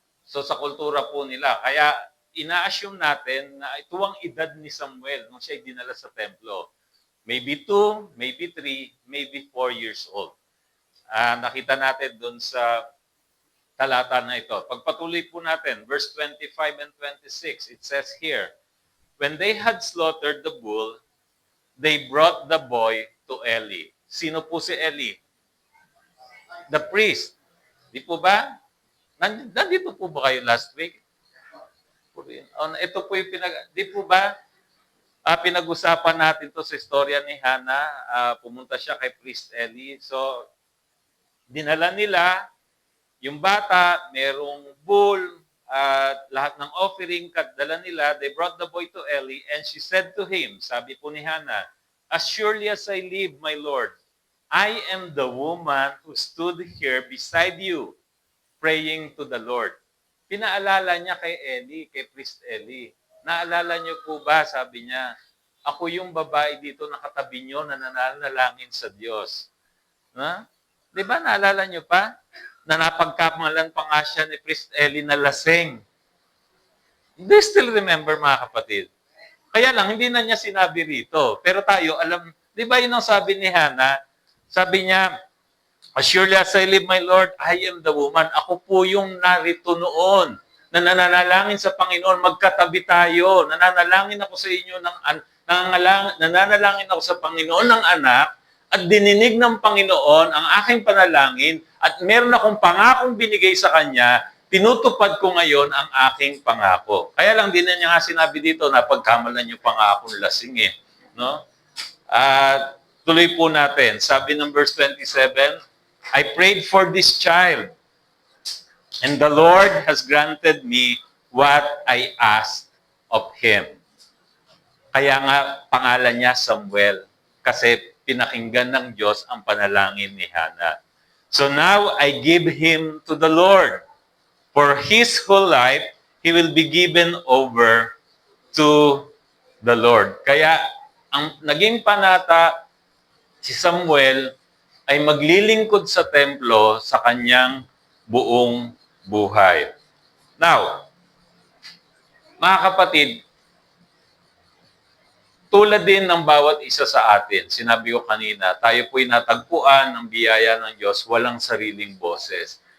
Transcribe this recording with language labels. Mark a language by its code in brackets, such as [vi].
[tl] So, sa kultura po nila, kaya ina-assume natin na ito ang edad ni Samuel nung siya ay dinala sa templo. [en] Maybe 2, maybe 3, maybe 4 years old. [tl] Nakita natin doon sa talata na ito. Pagpatuloy po natin, [en] verse 25 and 26, it says here, when they had slaughtered the bull, they brought the boy to Eli. [tl] Sino po si Eli? [en] The priest. [tl] Di po ba? Nandito po ba kayo [en] last week? [tl] Ito po yung di po ba? Pinag-usapan natin to sa istorya ni Hannah. Pumunta siya kay priest Eli. So, dinala nila, yung bata, merong bull, at lahat ng offering, dala nila, [en] they brought the boy to Eli, and she said to him, [tl] sabi po ni Hannah, [en] as surely as I live, my Lord, I am the woman who stood here beside you, praying to the Lord. [tl] Pinaalala niya kay Eli, kay priest Eli. Naalala niyo po ba, sabi niya, ako yung babae dito na katabi niyo na nananalangin sa Diyos. Ha? Di ba naalala niyo pa? Na napagkamalan pa nga siya ni priest Eli na lasing. [en] Do you still remember, [tl] mga kapatid? Kaya lang, hindi na niya sinabi rito. Pero tayo, alam, di ba yun ang sabi ni Hannah? Sabi niya, [en] as surely as I live, my Lord, I am the woman. [tl] Ako po yung narito noon na nananalangin sa Panginoon. Magkatabi tayo. Nananalangin ako sa inyo nananalangin ako sa Panginoon ng anak at dininig ng Panginoon ang aking panalangin at meron akong pangakong binigay sa Kanya, tinutupad ko ngayon ang aking pangako. Kaya lang din niya nga sinabi dito na pagkamalan yung pangakong lasing eh. No? At tuloy po natin. Sabi ng [en] verse 27, I prayed for this child and the Lord has granted me what I asked of Him. [tl] Kaya nga pangalan niya Samuel kasi pinakinggan ng Diyos ang panalangin ni Hannah. [en] So now I give him to the Lord. For his whole life, he will be given over to the Lord. [tl] Kaya ang naging panata si Samuel ay maglilingkod sa templo sa kanyang buong buhay. Now, mga kapatid, tulad din ng bawat isa sa atin, sinabi ko kanina, tayo po'y natagpuan ng biyaya ng Diyos, walang sariling boses.